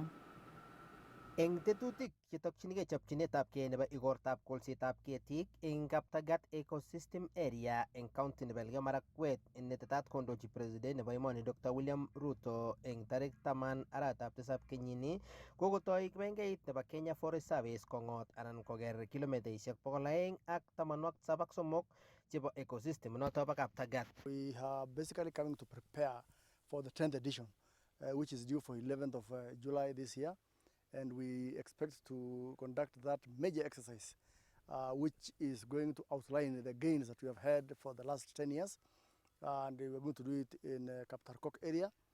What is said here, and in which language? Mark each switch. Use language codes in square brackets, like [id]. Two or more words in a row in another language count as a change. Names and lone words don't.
[kln] Eng tetutik chetokchinigei chopchinetabgei nebo igortab kolsetab ketik eng Kaptagat Ecosystem Area eng county nebo Elgeyo Marakwet netetat kondochi president nebo emoni Dr. William Ruto eng tarik 10 arawetab tisab kenyini kokotoi kibengeit nebo Kenya Forest Service kongot anan koker kilomitaishek 273 chebo ecosystem noto bo Kaptagat. [en] We are basically coming to prepare for the 10th edition, which is due for 11th of July this year. And we expect to conduct that major exercise, which is going to outline the gains that we have had for the last 10 years. And we're going to do it in Kaptarkok area.